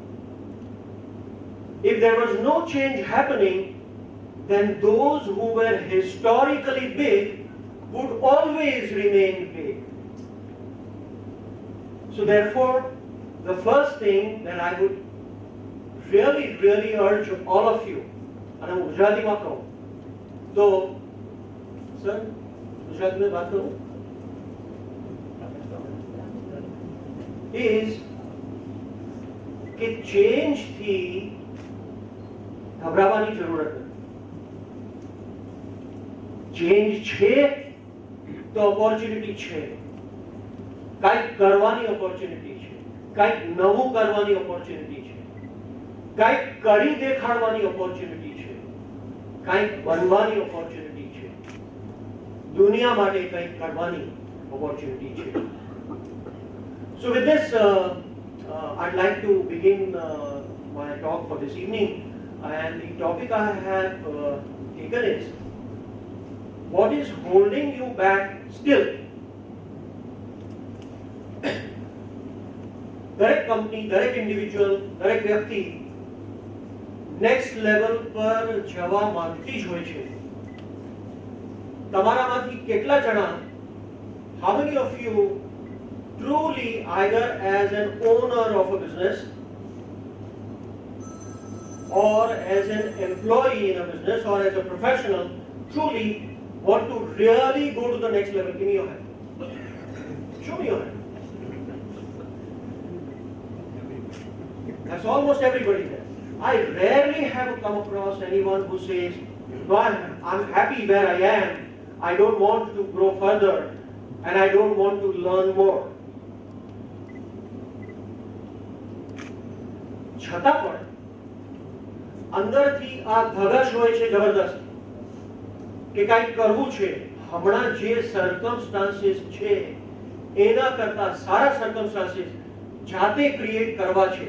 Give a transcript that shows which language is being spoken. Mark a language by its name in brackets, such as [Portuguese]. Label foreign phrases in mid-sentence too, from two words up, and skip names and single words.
[English] If there was no change happening, then those who were historically big would always remain big. So therefore, the first thing that I would really urge all of you, and I'm [Hindi] Gujarati में कहूँ, तो सर गुजराती में बात करूँ, [English] is कि [Gujarati] change થી ગભરાવાની જરૂરત નથી. Change છે તો opportunity છે, કાંઈક કરવાની opportunity છે, કાંઈક નવું કરવાની opportunity છે, કાંઈક કરી દેખાડવાની opportunity છે, કાંઈક બનવાની opportunity છે, દુનિયા માટે કંઈક કરવાની opportunity છે. [English] So with this, I'd like to begin my talk for this evening, and the topic I have taken is What is holding you back still? [Gujarati] દરેક કંપની, દરેક ઇન્ડિવિજ્યુઅલ, દરેક વ્યક્તિ [English] next level [Gujarati] પર જવા માંગતી જ હોય છે. તમારામાંથી કેટલા જણા, [English] how many of you truly either as an owner of a business or as an employee in a business or as a professional truly want to really go to the next level? Give me your hand. Show me your hand. That's almost everybody there. I rarely have come across anyone who says, no, I'm happy where I am. I don't want to grow further and I don't want to learn more. [Gujarati] છતાં પણ અંદરથી આ ધગશ હોય છે જબરદસ્ત કે કંઈક કરવું છે. હમણાં જે સર્કમસ્ટાન્સીસ છે એના કરતા સારા સર્કમસ્ટાન્સીસ જાતે ક્રિએટ કરવા છે.